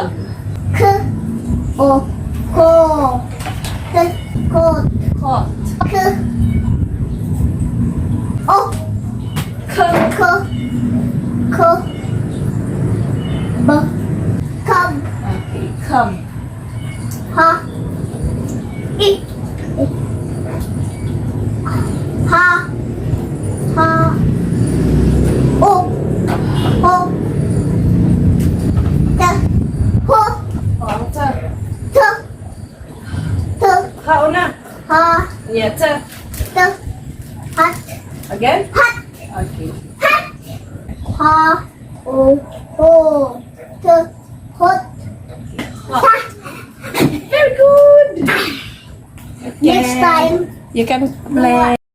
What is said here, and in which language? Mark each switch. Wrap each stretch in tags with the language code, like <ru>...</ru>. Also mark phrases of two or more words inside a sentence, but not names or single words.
<en>K. O. Ko. K. Kot. Kot. K. O. K. K. K. B. Cub. Okay. Come. Ha. I. Ha. Ha. O. Ho. T. Ho. Ang T. T. T. Kauna. Ha. Yeah, T. T. Hat. Again. Hat. Okay. Hat. Ha. O. Ho. T. Hot. Hot. Ha. Very good. Next time. You can play.</en>